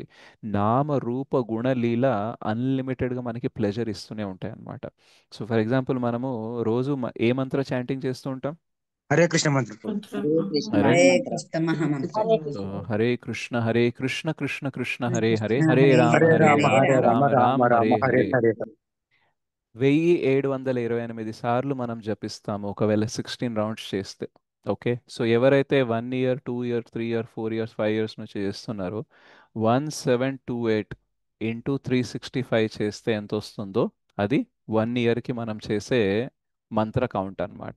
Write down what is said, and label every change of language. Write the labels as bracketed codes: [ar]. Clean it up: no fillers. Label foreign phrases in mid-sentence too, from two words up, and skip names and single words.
[te] నామ రూప గుణ లీల అన్లిమిటెడ్గా మనకి ప్లెజర్ ఇస్తూనే ఉంటాయి అన్నమాట. [en] so for example [te] మనము రోజు ఏ [en] mantra chanting [te] చేస్తూ ఉంటాం? హరే కృష్ణ మంత్రం. హరే రైట్. కృష్ణ మహామంత్రం. సో హరే కృష్ణ కృష్ణ కృష్ణ హరే హరే, కృష్ణ హరే హరే రామ హరే హరే రామ రామ హరే రామ రామ రామ రామ రామ హరే హరే హరే. హరే. 1728 సార్లు మనం జపిస్తాము ఒకవేళ 16 రౌండ్స్ చేస్తే. ఓకే. సో ఎవరైతే [en] 1 year 2 year 3 year 4 years 5 years [te] నుంచి చేస్తున్నారో 1728 ఇంటూ 365 చేస్తే ఎంత వస్తుందో అది 1 ఇయర్కి మనం చేసే [en] mantra count [te] అన్నమాట.